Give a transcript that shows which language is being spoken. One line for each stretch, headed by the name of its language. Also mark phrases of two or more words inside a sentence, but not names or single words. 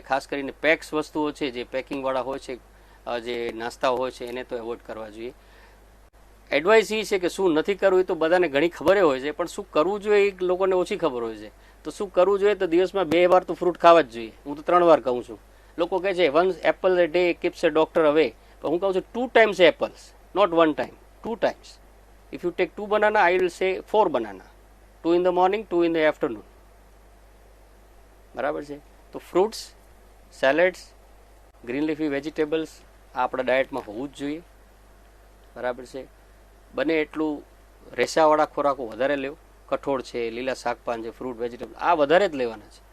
Gujarati: ખાસ કરીને પેક્સ વસ્તુઓ છે જે પેકિંગવાળા હોય છે, જે નાસ્તાઓ હોય છે એને તો એવોઇડ કરવા જોઈએ. એડવાઇસ એ છે કે શું નથી કરવું એ તો બધાને ઘણી ખબર હોય છે, પણ શું કરવું જોઈએ એ લોકોને ઓછી ખબર હોય છે. તો શું કરવું જોઈએ? તો દિવસમાં 2 વાર તો ફ્રૂટ ખાવા જ જોઈએ. હું તો 3 વાર કહું છું. લોકો કહે છે
English: 1 apple a day keeps a doctor away,
Gujarati: પણ હું કહું છું
English: 2 times apples, not 1 time, 2 times. If you take 2 banana, I will say 4 banana, 2 in the morning, 2 in the afternoon.
Gujarati: બરાબર છે? તો
English: fruits, salads, green leafy vegetables
Gujarati: આ આપણા ડાયટમાં હોવું જ જોઈએ. બરાબર છે? બને એટલું રેસાવાળા ખોરાકો વધારે લેવો. કઠોળ છે, લીલા શાકપાન છે,
English: fruit vegetable
Gujarati: આ વધારે જ લેવાના છે.